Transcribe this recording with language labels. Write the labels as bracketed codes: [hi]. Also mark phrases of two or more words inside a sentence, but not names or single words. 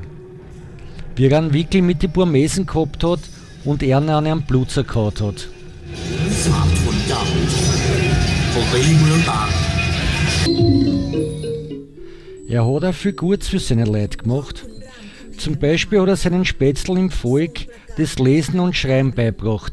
[de] Wie er einen Wickel mit den Burmesen gehabt hat und er an einem Blutzer gehauen hat. [th] ผมไปที่เมืองตาก [de] Er hat auch viel Gutes für seine Leute gemacht. Zum Beispiel hat er seinen Spätzl im Volk das Lesen und Schreiben beigebracht.